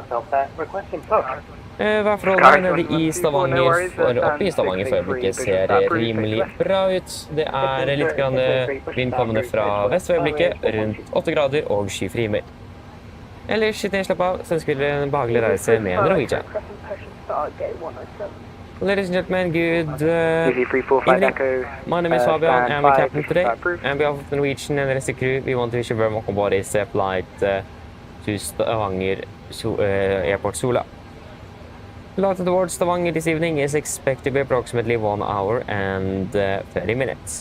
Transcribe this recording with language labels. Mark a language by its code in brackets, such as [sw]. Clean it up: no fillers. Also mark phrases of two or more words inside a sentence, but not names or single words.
[no] Værforholdene nede i Stavanger, oppe i Stavanger for øyeblikket ser rimelig bra ut. Det er litt grann vindkommende fra vest for øyeblikket, rundt 8 grader og skyfrimer. Ellers, sitt ned, slapp av, så ønsker vi en behagelig reise med Norwegian. [en] Ladies and gentlemen, good evening. My name is Fabian, I'm the captain today. On behalf of Norwegian and the rest of the crew, we want to wish you very welcome aboard this flight to Stavanger Airport Sola. Flight towards Stavanger this evening is expected to be approximately 1 hour and 30 minutes.